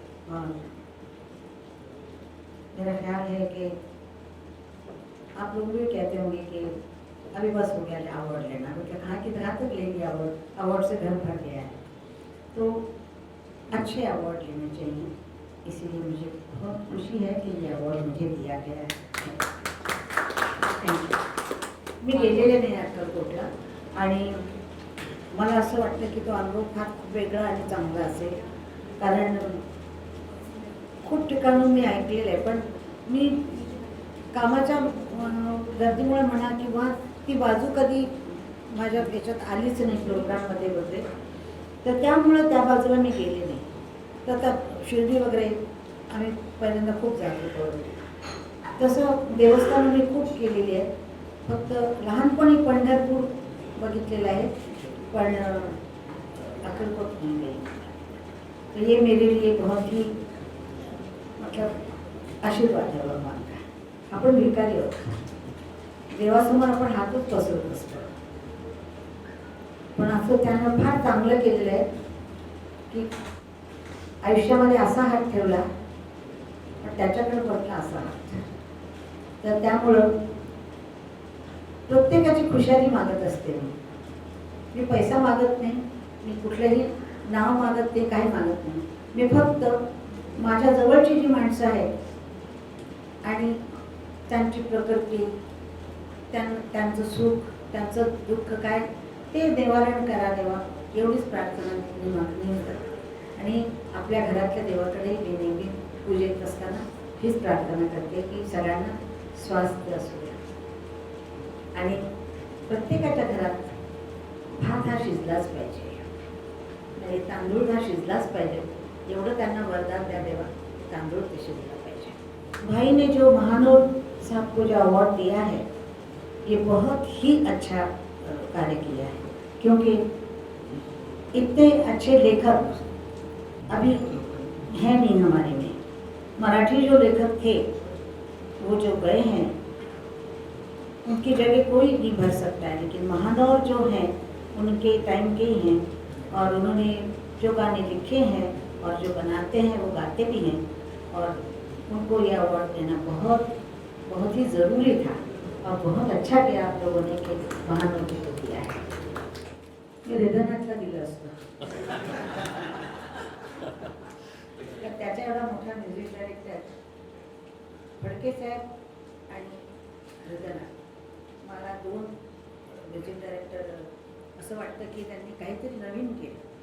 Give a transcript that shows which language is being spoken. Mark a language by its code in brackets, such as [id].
[hi] और मेरा ख्याल है कि आप लोग भी कहते होंगे कि अभी बस हो गया अवार्ड लेना, तो कहाँ तक लेंगे अवार्ड, अवार्ड से घर भर गया है। तो अच्छे अवार्ड लेने चाहिए, इसीलिए मुझे बहुत खुशी है कि ये अवार्ड मुझे दिया गया है। [mr] मी गेलेले नाही अक्कलकोटला आणि मला असं वाटतं की तो अनुभव फार खूप वेगळा आणि चांगला असेल, कारण खूप ठिकाणून मी ऐकलेलं आहे, पण मी कामाच्या गर्दीमुळे म्हणा किंवा ती बाजू कधी माझ्या याच्यात आलीच नाही प्रोग्राममध्ये वगैरे, तर त्यामुळे त्या बाजूला मी गेले नाही। तर आता शिर्डी वगैरे आम्ही पहिल्यांदा खूप जातो करून, तसं देवस्थान मी खूप केलेली आहे। फक्त लहानपणी पंढरपूर बघितलेलं आहे, पण अक्कलकोट [hi] नहीं गई। तो ये मेरे लिए बहुत ही मतलब आशीर्वाद है भगवान का। [mr] आपण भिकारी आहोत, देवासमोर आपण हातच पसरत असतो, पण असं त्यानं फार चांगलं केलेलं आहे की आयुष्यामध्ये असा हात ठेवला, पण त्याच्याकडे बघला असा हात। तर त्यामुळं प्रत्येकाची खुशाली मागत असते मी पैसा मागत नाही, मी कुठलंही नाव मागत नाही, काही मागत नाही। मी फक्त माझ्या जवळची जी माणसं आहेत आणि त्यांची प्रकृती, त्यांचं सुख त्यांचं दुःख काय ते निवारण करा देवा, एवढीच प्रार्थना मी मागणी करते. आणि आपल्या घरातल्या देवाकडे मी नेहमी पूजेत असताना हीच प्रार्थना करते की सगळ्यांना स्वास्थ्य असू द्या आणि प्रत्येकाच्या घरात भात हा शिजलाच पाहिजे आणि तांदूळ हा शिजलाच पाहिजे, एवढं त्यांना वरदान द्या देवा, तांदूळ ते शिजला पाहिजे. [hi] भाई ने जो महानोर साहब को जो अवार्ड दिया है, ये बहुत ही अच्छा कार्य किया है, क्योंकि इतने अच्छे लेखक अभी हैं नहीं हमारे में. मराठी जो लेखक थे वो जो गए हैं उनकी जगह कोई नहीं भर सकता है, लेकिन महानौर जो हैं उनके टाइम के ही हैं और उन्होंने जो गाने लिखे हैं और जो बनाते हैं वो गाते भी हैं और उनको ये अवार्ड देना बहुत बहुत ही ज़रूरी था और बहुत अच्छा किया आप लोगों ने कि महानौर जी को दिया है. [mr] मी हृदयनाथला दिलं असतं तर त्याच्या एवढा मोठा म्युझिक डायरेक्टर फडके साहेब आणि हृदयनाथ, मला दोन म्युझिक डायरेक्टर असं वाटतं की त्यांनी काहीतरी नवीन केलं.